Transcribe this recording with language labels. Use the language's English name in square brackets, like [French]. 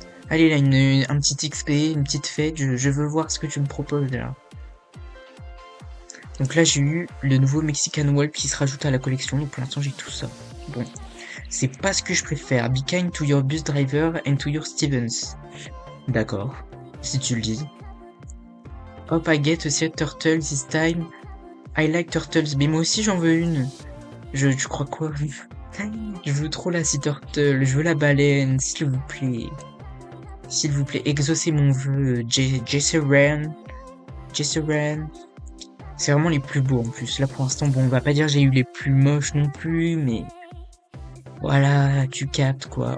[French] Allez là, un petit XP, une petite fête, je veux voir ce que tu me proposes là. Donc là j'ai eu le nouveau Mexican Wolf qui se rajoute à la collection, donc pour l'instant j'ai tout ça. Bon, c'est pas ce que je préfère. [English] Be kind to your bus driver and to your Stevens. [French] D'accord, si tu le dis. [English] Hop, I get a sea turtle this time. I like turtles, [French] mais moi aussi j'en veux une. Tu crois quoi? Je veux trop la sea turtle, je veux la baleine, s'il vous plaît. S'il vous plaît, exaucez mon vœu, Jesseran. C'est vraiment les plus beaux en plus. Là pour l'instant, bon, on va pas dire j'ai eu les plus moches non plus, mais voilà, tu captes quoi.